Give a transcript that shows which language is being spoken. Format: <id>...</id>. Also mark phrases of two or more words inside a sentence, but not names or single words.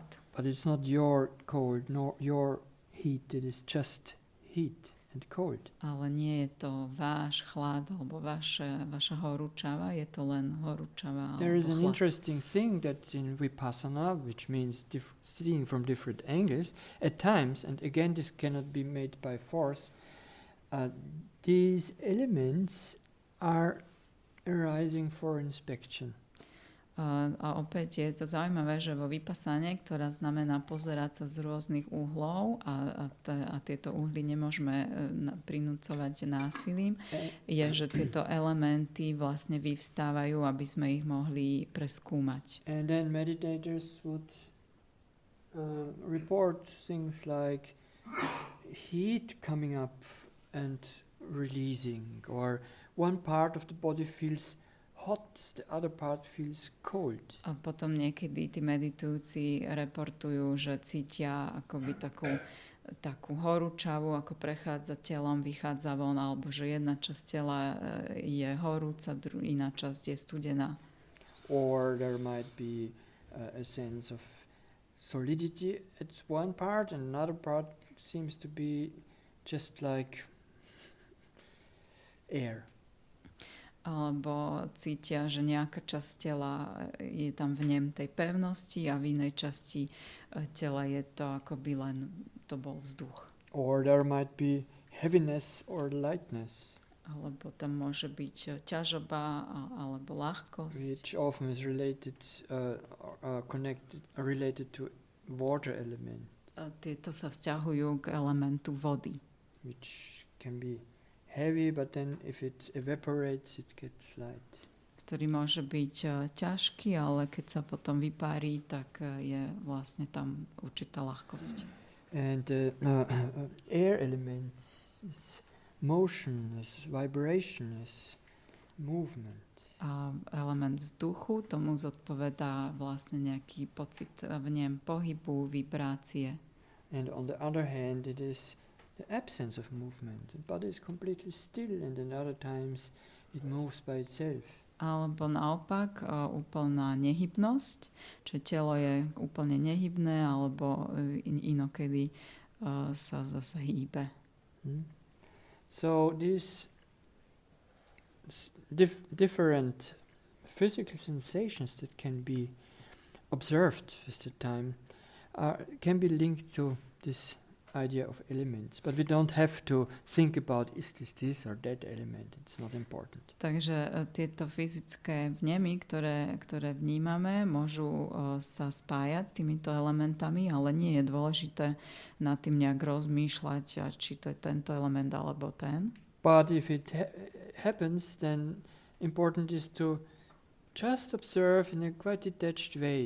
<en>But it's not your cold, nor your heat, it is just heat and cold.</en> <sk>Ale nie je to váš chlad alebo vaša horúčava, je to len horúčava alebo chlad.</sk> <en>There is an interesting thing that in Vipassana, which means seeing from different angles, at times, and again this cannot be made by force, these elements are arising for inspection.</en> <sk>A opäť je to zaujímavé, že vo vypasane, ktorá znamená pozerať sa z rôznych uhlov a tieto uhly nemôžeme prinúcovať násilím, je, že tieto elementy vlastne vyvstávajú, aby sme ich mohli preskúmať.</sk> <en>And then meditators would report things like heat coming up and releasing, or one part of the body feels hot, the other part feels cold.</en> <sk>A potom niekedy tí meditujúci reportujú, že cítia akoby takú horúčavu, ako prechádza telom, vychádza von, alebo že jedna časť tela je horúca, iná časť je studená.</sk> <en>Or there might be a sense of solidity at one part, and another part seems to be just like air.</en> <sk>Alebo cítia, že nejaká časť tela je tam v nem tej pevnosti a v inej časti tela je to akoby len to bol vzduch.</sk> <en>Or there might be heaviness or lightness.</en> <sk>Alebo tam môže byť ťažoba alebo ľahkosť.</sk> <en>Which often is related to water element.</en> <sk>Tieto sa vzťahujú k elementu vody.</sk> <en>Which can be heavy, but then if it evaporates, it gets light.</en> <sk>Ktorý môže byť ťažký, ale keď sa potom vypárí, tak je vlastne tam určitá ľahkosť.</sk> <en>And air element is motion, is vibration, is movement.</en> <sk>A element vzduchu, tomu zodpovedá vlastne nejaký pocit v ňom pohybu, vibrácie.</sk> <en>And on the other hand, it is the absence of movement. The body is completely still, and then other times it moves by itself.</en> <sk>Alebo naopak úplná nehybnosť, čiže telo je úplne nehybné, alebo inokedy sa zase hýbe.</sk> <en>So these different physical sensations that can be observed with the time can be linked to this idea of elements, but we don't have to think about is this or that element. It's not important.</en> <sk>Takže tieto fyzické vnemy, ktoré vnímame, môžu sa spájať s týmito elementami, ale nie je dôležité nad tým nejak rozmýšľať, či to je tento element alebo ten.</sk> <en>But if it happens, then important is to just observe in a quite detached way.</en>